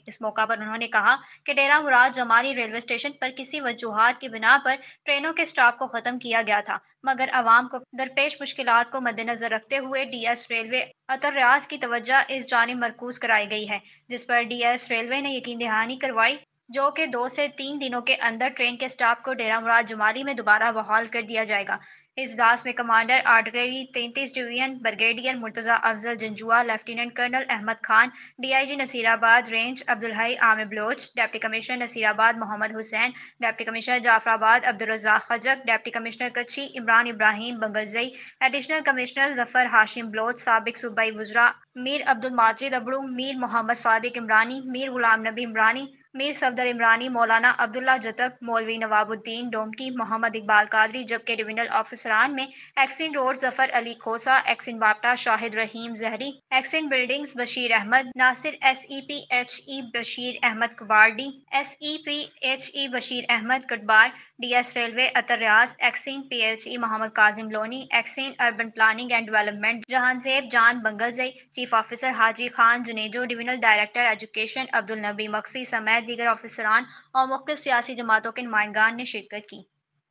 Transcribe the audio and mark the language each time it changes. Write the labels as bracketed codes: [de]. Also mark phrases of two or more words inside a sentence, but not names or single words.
[ur] اس موقع پر انہوں نے کہا کہ ڈیرہ مراد جمالی [en] railway station [ur] پر کسی وجوہات کی بنا پر ٹرینوں کے اسٹاپ کو ختم کیا گیا تھا، مگر عوام کو درپیش مشکلات کو مدنظر رکھتے ہوئے [en] DS railway [ur] اطہر ریاض کی توجہ اس جانب مرکوز کرائی گئی ہے، جس پر [en] DS railway [ur] نے یقین دہانی کروائی جو کہ 2 سے 3 دنوں کے اندر ٹرین کے اسٹاف کو ڈیرہ مراد جمالی میں دوبارہ بحال کر دیا جائے گا. اس اجلاس میں [en] commander artillery 33 division brigadier Murtaza Afzal Janjua, lieutenant colonel Ahmad Khan, DIG Nasirabad range Abdul Hai Amir Baloch, deputy commissioner Nasirabad Mohammad Hussain, deputy commissioner Jafarabad Abdul Razzaq Khajak, deputy commissioner Kachhi Imran Ibrahim Bangarzai, additional [ur] کمشنر ظفر ہاشم بلوچ، سابق صوبائی وزراء میر عبدالماجد ابڑو، میر محمد صادق عمرانی، میر غلام نبی عمرانی، میر صفدر عمرانی، مولانا عبداللہ جتک، مولوی نوابالدین ڈومکی، محمد اقبال قادری, جبکہ ڈویژنل آفیسران میں [en] XEN road [ur] ظفر علی کھوسہ، ایکسین باپٹا شاہد رحیم زہری, [en] XEN buildings [ur] بشیر احمد ناصر، SEPHE بشیر احمد کبارڈی, SEPHE بشیر احمد کٹبار, [en] DS railway [ur] اطہر ریاض, [en] XEN PHE [ur] محمد کاظم لونی, [en] XEN urban planning and development [ur] جہانزیب جان بنگلزئی, [en] chief officer [ur] حاجی خان جونیجو, [en] divisional director education [ur] عبدالنبی مکسی سمیت دیگر آفیسران اور مختلف سیاسی جماعتوں کے نمائندان نے شرکت کی.